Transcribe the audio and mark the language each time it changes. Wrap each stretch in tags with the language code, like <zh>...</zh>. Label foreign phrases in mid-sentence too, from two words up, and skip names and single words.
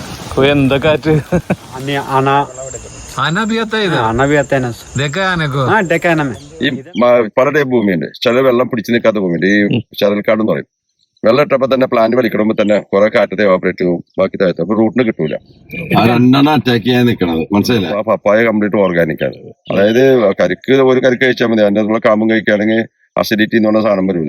<ml>എന്താ കാറ്റ് आणि आणा</ml> <hi>आना भी आता है इधर आणा भी आता है ना देखा है आने को हाँ देखा है ना मैं</hi> <ml>ഈ പല ടൈപ്പ് ഭൂമിയുണ്ട്. ചില വെള്ളം പിടിച്ചു നിൽക്കാത്ത ഭൂമിയുണ്ട്. ഈ ചരൽക്കാട് എന്ന് പറയും. വെള്ളം ഇട്ടപ്പോ തന്നെ പ്ലാന്റ് വലിക്കണമെങ്കിൽ തന്നെ കുറെ കാറ്റത്തെ ഓപ്പറേറ്റ് ചെയ്യും, ബാക്കി താഴത്ത് അപ്പൊ റൂട്ടിന് കിട്ടൂല. ആ രണ്ടെണ്ണം അറ്റാക്ക് ചെയ്യാൻ നിൽക്കണത് മനസ്സിലായില്ല. ആ പപ്പായ കംപ്ലീറ്റ് ഓർഗാനിക് ആണ്. അതായത് കരിക്ക് ഒരു കരിക്ക് കഴിച്ചാൽ മതി, അതിന്റെ ഉള്ള കാമ്പും കഴിക്കുകയാണെങ്കിൽ അസിഡിറ്റി എന്ന് പറഞ്ഞ സാധനം വരില്ല.</ml>